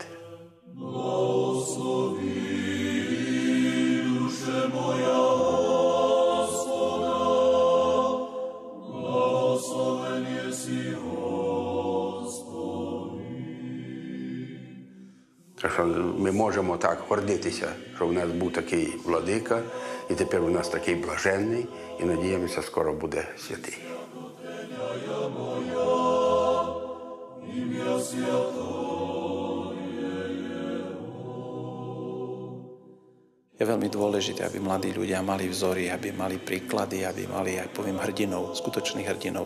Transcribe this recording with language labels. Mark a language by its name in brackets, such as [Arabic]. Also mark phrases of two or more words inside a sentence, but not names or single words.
[Ukrainian] Благослови, душе моя Господа, благословен єси Господи. Так що ми можемо так гордитися, що в нас був такий владика, і тепер у нас такий блаженний, і надіємося, скоро буде святий. [Slovak] Je veľmi dôležité, aby mladí ľudia mali vzory, aby mali príklady, aby mali, aj poviem, hrdinov, skutočných hrdinov.